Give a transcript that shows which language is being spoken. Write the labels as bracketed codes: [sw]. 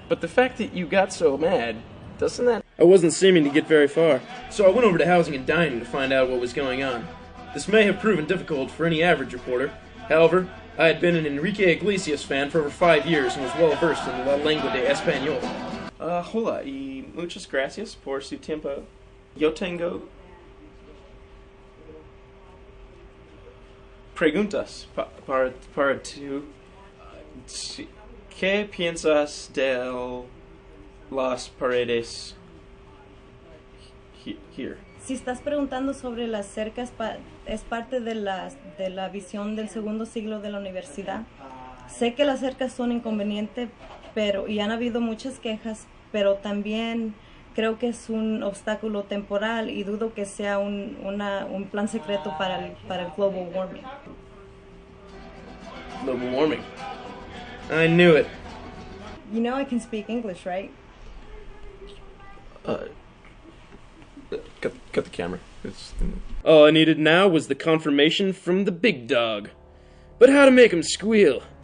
[en] But the fact that you got so mad, doesn't that... I wasn't seeming to get very far, so I went over to Housing and Dining to find out what was going on. This may have proven difficult for any average reporter. However, I had been an Enrique Iglesias fan for over 5 years and was well versed in [es] la lengua de español. Hola, y muchas gracias por su tiempo. Yo tengo preguntas para tu... ¿Qué piensas de las paredes [en] here? [es] Si estás preguntando sobre las cercas, es parte de la visión del segundo siglo de la universidad. Sé que las cercas son inconvenientes, y han habido muchas quejas, pero también creo que es un obstáculo temporal y dudo que sea un plan secreto para el global warming. [en] Global warming. I knew it. You know I can speak English, right? Cut the camera. All I needed now was the confirmation from the big dog. But how to make him squeal?